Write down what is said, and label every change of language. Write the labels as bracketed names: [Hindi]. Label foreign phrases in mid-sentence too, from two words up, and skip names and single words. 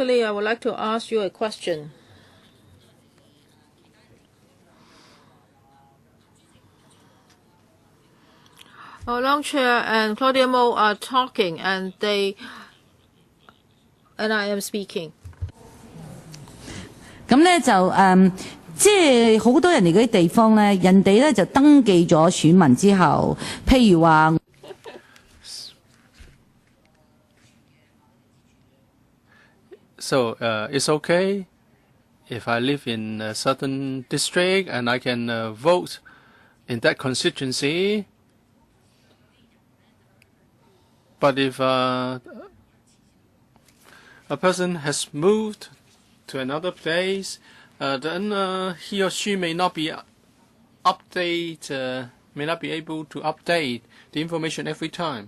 [English] Lee, I would like to ask you a question. Our long chair and Claudia Mo are talking, and I am speaking. [Cantonese] 咁咧就即係好多人嚟嗰啲地方咧，人哋咧就登記咗選民之後，譬如話。 [English] So it's okay if I live in a certain district and I can vote in that constituency. But if a person has moved to another place, then he or she may not be able to update the information every time.